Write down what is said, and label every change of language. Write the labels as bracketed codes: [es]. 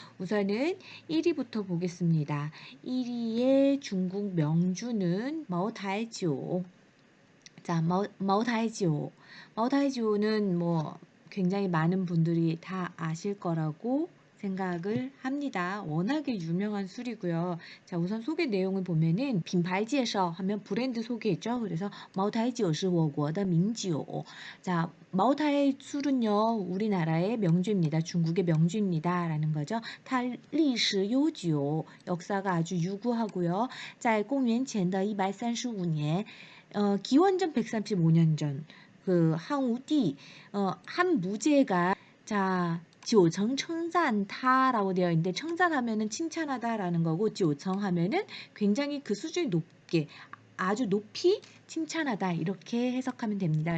[ko] 우선은 1위부터 보겠습니다. 1위의 중국 명주는 마오타이지오. 자, 마오타이지오. 마오타이지오는 뭐 굉장히 많은 분들이 다 아실 거라고 생각을 합니다. 워낙에 유명한 술이고요. 자, 우선 소개 내용을 보면은 빈牌介绍 하면 브랜드 소개죠. 그래서 마오타이지오 [zh] 是我国的名酒. [ko] 자, 마오타이 술은요, 우리나라의 명주입니다. 중국의 명주입니다. 라는 거죠. [zh] 它历史悠久, [ko] 역사가 아주 유구하고요. [zh] 在公元前的135年 [ko] 기원전 135년 전, 그 항우띠, 한 무제가 자, 九层 称赞타라고 되어 있는데称赞하면은 칭찬하다라는 거고 九层 하면은 굉장히 그 수준이 높게 아주 높이 칭찬하다 이렇게 해석하면 됩니다.